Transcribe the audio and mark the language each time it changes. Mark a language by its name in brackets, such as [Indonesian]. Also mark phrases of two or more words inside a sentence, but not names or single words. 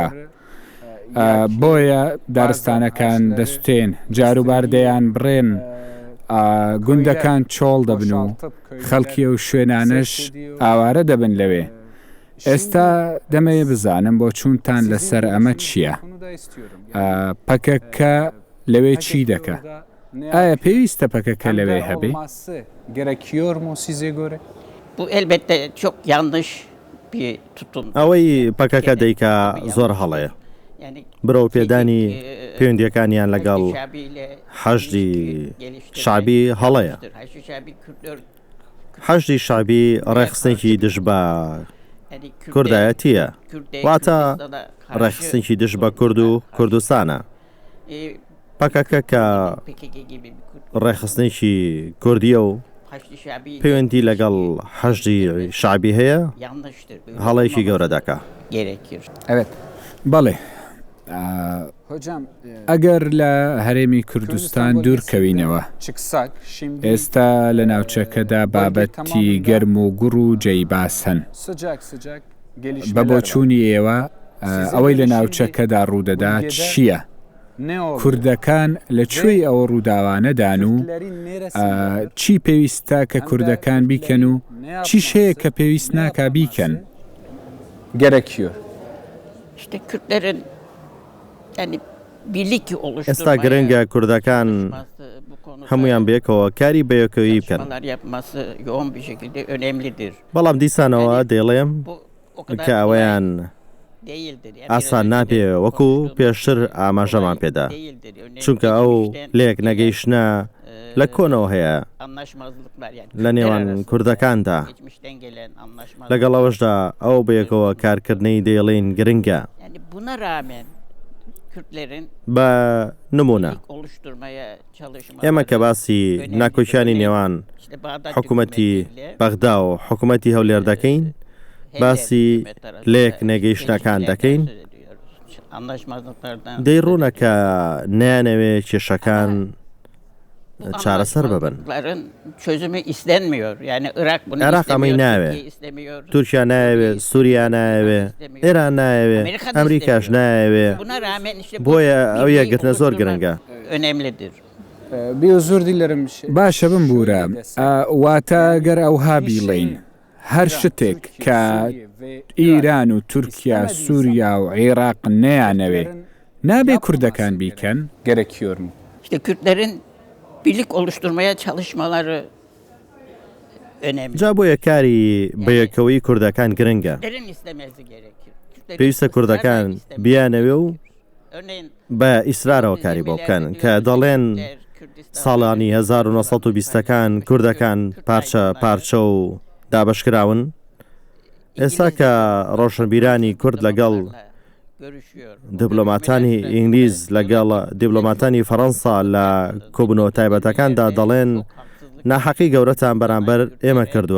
[Central Kurdish] بۆیە دارستانەکان دەستێن، جاروبار دەیان بڕێن، گوندەکان چۆڵ دەبن و خەڵکی و شوێنانش ئاوارە دەبن لەوێ. ئێستا دەمەیە بزانم بۆ چوونتان لەسەر ئەمە چییە؟ پەکەکە لەوێ چی دەکە؟ ئایا پێویستە پەکەکە لەوێ هەبێ؟ [Turkish] gerekiyor mu size göre? Bu elbette çok yanlış bir tutum. [Central Kurdish] ئەوەی پەکەکە دەیکا زۆر هەڵەیە. [Turkish] Yani [Central Kurdish] برەو پێدانی پەیوەندیەکانیان لەگەڵ حەشدی شعبی هەڵەیە. حەشدی شعبی ڕێخستێکی دژ بە کوردایەتیە، واتە ڕێخستێکی دژ بە کورد و کوردستانە. پەکەکە کە ڕێخستێکی کوردیە و پەیوەندی لەگەڵ حەشدی شعبی هەیە، هەڵەیەکی گەورە دەکا. [Turkish] Evet. [Central Kurdish] بەڵێ. [Turkish] Hocam, [Central Kurdish] ئەگەر لە هەرێمی کوردستان دوورکەوینەوە، [Turkish] çıksak şimdi [Central Kurdish] ئێستا لە ناوچەکەدا بابەتی گەرم و گوڕ و جەیباسن. [Turkish] sıcak sıcak gelişmeler [Central Kurdish] بە [Turkish] var. [Central Kurdish] بۆچوونی ئێوە ئەوەی لە ناوچەکەدا ڕوودەدا چییە؟ [Turkish] Ne oldu? [Central Kurdish] کوردەکان لەکوێی ئەوە ڕووداوانەدان و [Turkish] Türklerin neresinde? [Central Kurdish] چی پێویستە کە کوردەکان بیکەن و چیش هەیە کە پێویست ناکا بیکەن؟ [Turkish] Gerekiyor. İşte Kürtlerin yani birlik [Central Kurdish] ئێستا [Turkish] oluşturmaya [Central Kurdish] گرنگە کوردەکان [Turkish] çalışması, bu konuda [Central Kurdish] هەمویان بەیەکەوە کاری بەیەکەوەی بکەن. [Turkish] çalışmalar yapması yoğun bir şekilde önemlidir. [Central Kurdish] بەڵام دیسانەوە دەیڵێم [Turkish] Bu o kadar [Central Kurdish] کە ئەوەیان [Turkish] değildir. Yani [Central Kurdish] ئاسان [Turkish] biraz [Central Kurdish] نابێ [Turkish] önce [Central Kurdish] وەکو [Turkish] konuştuğumuz [Central Kurdish] پێشتر ئاماژەمان [Turkish] olay [Central Kurdish] پێدا، [Turkish] değildir. Örneğin [Central Kurdish] چونکە ئەو [Turkish] geçmişten [Central Kurdish] لێک [Turkish] gelen, [Central Kurdish] نەگەیشتە لە کۆنەوە هەیە [Turkish] anlaşmazlıklar yani [Central Kurdish] لە [Turkish] Kürtler [Central Kurdish] نێوان [Turkish] arasında [Central Kurdish] کوردەکاندا. [Turkish] geçmişten gelen anlaşmazlıklar. [Central Kurdish] لەگەڵ ئەوەشدا ئەو بەیەکەوە کارکردنەی دەیڵێن گرنگە. [Turkish] Yani buna rağmen Kürtlerin [Central Kurdish] بە نمونە [Turkish] birlik oluşturmaya çalışmaları [Central Kurdish] ئێمە کە باسی [Turkish] önemlidir. [Central Kurdish] ناکۆچانی [Turkish] Örneğin [Central Kurdish] نێوان [Turkish] işte Bağdat [Central Kurdish] حکوومەتی [Turkish] hükümetiyle [Central Kurdish] بەغدا و حکوومەتی هەولێر دەکەین، باسی لێک نەگەیشتەکان دەکەین، دەیڕوونە کە نانەوێ کێشەکان çarəsər ببن. [Turkish] Çözümü istenmiyor. Yani Irak bunu Irak istemiyor, ama nave. Türkiye istemiyor. [Central Kurdish] تورکیا نایەوێ، سووریا نایەوێ، ئێران نایەوێ، ئەمریکاش نایەوێ. [Turkish] Buna rağmen işte Boya bu [Central Kurdish] ئەو [Turkish] birliği [Central Kurdish] یەکگرتنە زۆر [Turkish] oluşturmak [Central Kurdish] گرنگە. [Turkish] önemlidir. Bir özür dilerim. [Central Kurdish] باشە بمبورە، واتە گەر ئەوها بیڵین هەر شتێک کە ئیران و تورکیا، سووریا و عێراق نەیانەوێ نابێ کوردەکان بیکەن؟ [Turkish] Gerekiyor mu? İşte Kürtlerin birlik oluşturmaya çalışmaları önemli. [Central Kurdish] جا بۆیە کاری بەیەکەوەی کوردەکان گرنگە. [Turkish] Kürtlerin istemesi gerekir. Kürtlerin [Central Kurdish] پێویستە کوردەکان [Turkish] ısrarla istemesi [Central Kurdish] بیانەوێ و [Turkish] gerekir. Örneğin [Central Kurdish] بە ئیسرارەوە کاری بۆ بکەن کە دەڵێن ساڵانی 1920ەکان کوردەکان پارچە پارچە و دابەشکراون. ئێستا کە ڕۆشنبیرانی کورد لەگەڵ دیبلۆماتانی ئینگلیز لەگەڵ دیبلۆماتانی فەڕەنسا لە کۆبنەوە تایبەتەکاندا دەڵێن ناحەقی گەورەتان بەرامبەر ئێمە کردووە.